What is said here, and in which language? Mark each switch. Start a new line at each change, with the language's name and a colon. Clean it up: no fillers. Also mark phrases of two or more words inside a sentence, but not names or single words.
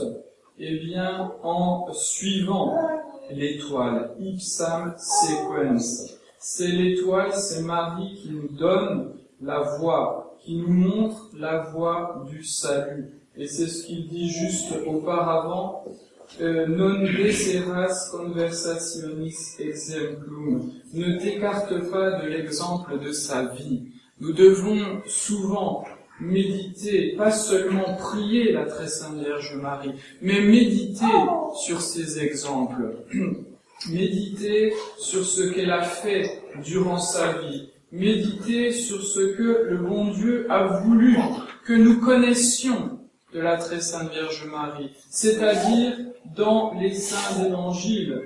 French: Eh bien, en suivant l'étoile,
Latin: ipsam sequens.
French: C'est l'étoile, c'est Marie qui nous donne la voie, qui nous montre la voie du salut. Et c'est ce qu'il dit juste auparavant,
Latin: non deseras conversationis exemplum.
French: Ne t'écarte pas de l'exemple de sa vie. Nous devons souvent méditer, pas seulement prier la très sainte Vierge Marie, mais méditer sur ses exemples, méditer sur ce qu'elle a fait durant sa vie, méditer sur ce que le bon Dieu a voulu que nous connaissions de la très sainte Vierge Marie, c'est-à-dire dans les saints évangiles.